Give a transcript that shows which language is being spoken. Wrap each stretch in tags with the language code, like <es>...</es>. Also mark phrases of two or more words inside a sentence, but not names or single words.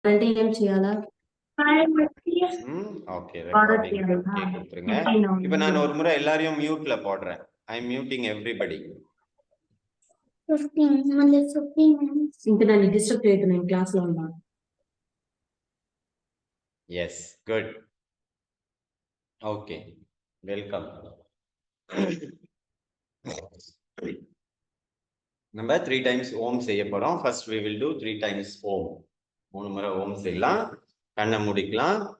<te>ఏం చేయాలా?</te> <en>okay recording okay</en> <ta>கொடுத்துருங்க. இப்போ நான் ஒரு முறை எல்லாரையும் மியூட்ல போடுறேன்.</ta> <en>I am muting everybody.</en> <te>15 ఇంకా నన్ను డిస్టర్బ్ చేయొద్దు, నేను క్లాస్ లో ఉన్నాను.</te> <en>yes good okay welcome.</en> <ta>நம்ம 3 times ஓம் செய்ய போறோம்.</ta> <en>ஃபர்ஸ்ட் we will do 3 times ஓம்.</en> <ta>3 முறை ஓம் செய்யலாம். கண்ணை மூடிக்கலாம்.</ta>